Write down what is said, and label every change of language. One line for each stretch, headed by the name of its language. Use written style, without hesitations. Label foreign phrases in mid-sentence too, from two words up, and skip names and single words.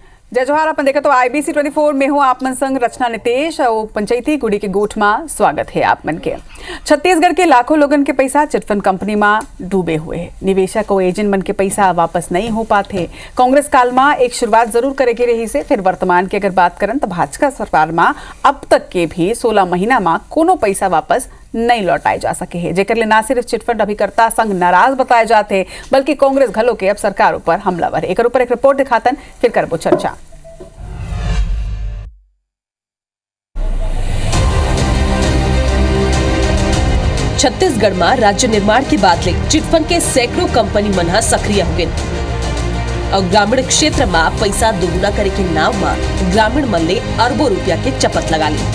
Chhattisgarhi: जय जोहार। अपन देखा तो IBC 24 में हूँ आप मन संग रचना नितेश और पंचायती गुड़ी के गोठ में स्वागत है आप मन के। छत्तीसगढ़ के लाखों लोगन के पैसा चिटफंड कंपनी में डूबे हुए हैं। निवेशक और एजेंट मन के पैसा वापस नहीं हो पाते। कांग्रेस काल में एक शुरुआत जरूर करेगी रही से, फिर वर्तमान की अगर बात करें तो भाजपा सरकार में अब तक के भी 16 महीना में कोनो पैसा वापस नहीं लौटाए जा सके हैं, जेकर ले ना सिर्फ चिटफंड अभिकर्ता संघ नाराज बताए जाते बल्कि कांग्रेस घलो के अब सरकार ऊपर हमलावर। एक ऊपर एक रिपोर्ट दिखातन फिर करबो चर्चा। छत्तीसगढ़ में राज्य निर्माण की बात ले चिटफंड के सैकड़ों कंपनी मन सक्रिय हो गए और ग्रामीण क्षेत्र में पैसा दोगुना करे के नाव में ग्रामीण मन ले अरबों रुपया के चपत लगा ली।